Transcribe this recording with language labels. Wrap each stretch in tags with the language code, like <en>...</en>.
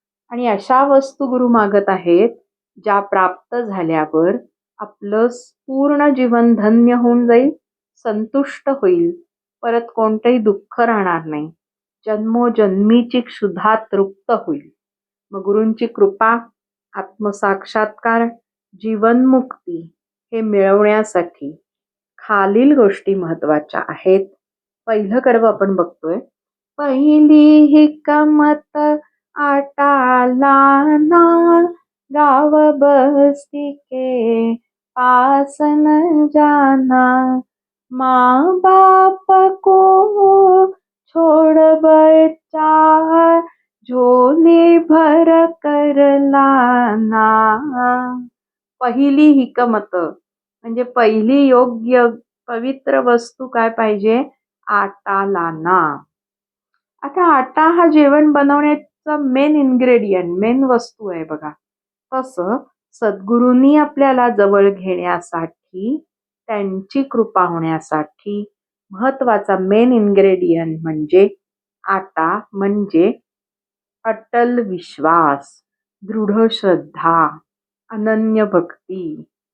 <mr>आणि अशा वस्तू गुरु मागत आहेत ज्या प्राप्त झाल्यावर आपलं पूर्ण जीवन धन्य होऊन जाईल, संतुष्ट होईल, परत कोणतंही दुःख राहणार नाही, जन्मोजन्मीची क्षुधा तृप्त होईल. मग गुरूंची कृपा, आत्मसाक्षात्कार, जीवनमुक्ती हे मिळवण्यासाठी खालील गोष्टी महत्वाच्या आहेत. पहिलं कडवं आपण बघतोय.</mr> <hi>पहिली हिकमत आटाला ना, गाव बस्ती के पास न जाना, माँ बाप को छोड़ बच्चा झोली भर कर लाना.</hi> <mr>पहिली हिकमत म्हणजे पहिली योग्य पवित्र वस्तू काय पाहिजे?</mr> <hi>आटा लाना.</hi> <mr>आता आटा हा जेवण बनवण्याचा मेन इन्ग्रेडियंट, मेन वस्तू आहे बघा. तसं सद्गुरूंनी आपल्याला जवळ घेण्यासाठी, त्यांची कृपा होण्यासाठी महत्वाचा मेन इन्ग्रेडियंट म्हणजे आटा, म्हणजे अटल विश्वास, दृढ श्रद्धा, अनन्य भक्ती.</mr>